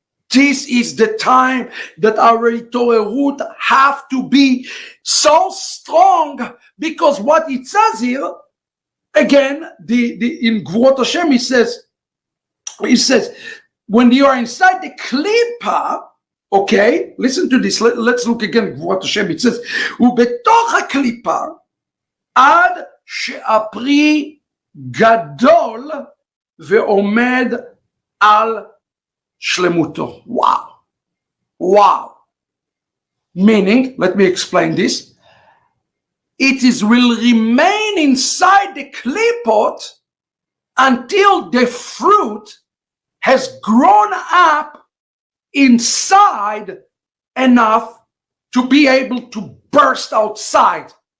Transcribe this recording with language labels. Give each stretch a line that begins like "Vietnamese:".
English: This is the time that our itorerut have to be so strong, because what it says here, again, in Gvurot Hashem, it says, when you are inside the Klipot, okay, listen to this. Let's look again at Gvurot Hashem. It says,
Hebrew: ובתוך הקליפה, עד שהפרי גדול ועומד על שלמותו.
English: Wow. Wow. Meaning, let me explain this. It will remain inside the Klipot until the fruit has grown up inside enough to be able to burst outside.